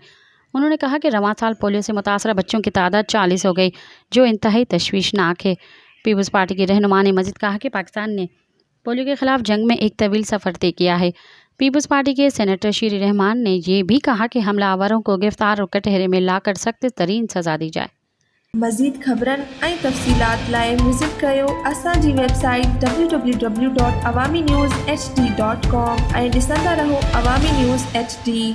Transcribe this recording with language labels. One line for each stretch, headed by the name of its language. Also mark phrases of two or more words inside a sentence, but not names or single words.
Urdu: انہوں نے کہا کہ رواں سال پولیو سے متاثرہ بچوں کی تعداد 40 ہو گئی، جو انتہائی تشویشناک ہے۔ پیپلز پارٹی کے رہنما نے مزید کہا کہ پاکستان نے پولیو کے خلاف جنگ میں ایک طویل سفر طے کیا ہے۔ پیپلز پارٹی کے سینیٹر شیری رحمان نے یہ بھی کہا کہ حملہ آوروں کو گرفتار اور کٹہرے میں لا کر سخت ترین سزا دی جائے۔
Sindhi: مزید خبرن ऐं तफ़सीलात लाइ विज़िट कयो असांजी वेबसाइट www.awamiNewsHD.com ऐं ॾिसंदा रहो अवामी न्यूज़ HD।